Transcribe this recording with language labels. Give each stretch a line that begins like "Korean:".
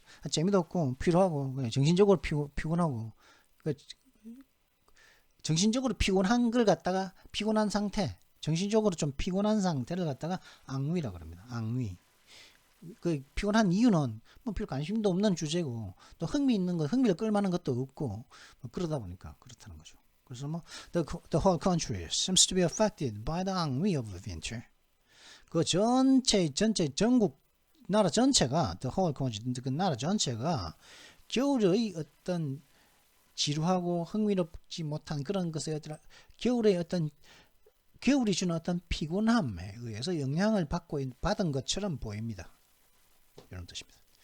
Korean: 재미도 없고 피로하고 그래 정신적으로 피곤하고, 정신적으로 피곤한 걸 갖다가 피곤한 상태, 정신적으로 좀 피곤한 상태를 갖다가 앙위라고 합니다. 앙위. 그 피곤한 이유는 뭐 별 관심도 없는 주제고 또 흥미를 끌만한 것도 없고 뭐 그러다 보니까 그렇다는 거죠. 그래서 뭐
English: the whole country seems to be affected by the ennui of the winter.
Korean: 그 전체 전국 나라 전체가
English: the whole country,
Korean: 그 나라 전체가 겨울의 어떤 지루하고 흥미롭지 못한 그런 것에 겨울이 주는 어떤 피곤함에 의해서 영향을 받은 것처럼 보입니다. 이런 뜻입니다.